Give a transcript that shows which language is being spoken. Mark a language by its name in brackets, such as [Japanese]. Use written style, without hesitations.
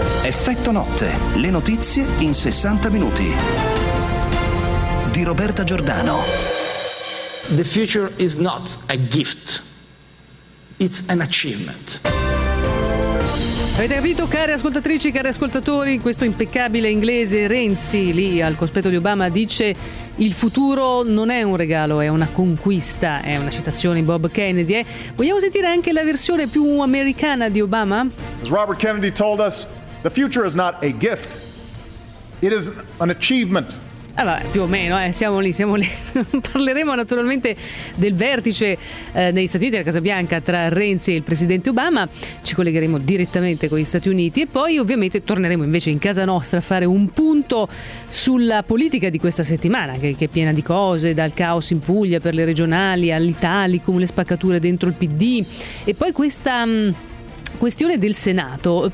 [Italian] Sabato Notte, le notizie in 60 minuti. Di Roberta Giordano. [English] The future is not a gift, it's an achievement. [Italian] Avete capito, care ascoltatrici, cari ascoltatori, questo impeccabile inglese Renzi, lì al cospetto di Obama, dice: il futuro non è un regalo, è una conquista. È una citazione di Bob Kennedy. Vogliamo sentire anche la versione più americana di Obama? [English] As Robert Kennedy told us, the future is not a gift, it is an achievement. [Italian] Vabbè, più o meno, siamo lì. Parleremo naturalmente del vertice negli Stati Uniti, alla Casa Bianca, tra Renzi e il presidente Obama. Ci collegheremo direttamente con gli Stati Uniti e poi ovviamente torneremo invece in casa nostra a fare un punto sulla politica di questa settimana, che è piena di cose, dal caos in Puglia per le regionali all'Italicum, le spaccature dentro il PD e poi questa questione del Senato.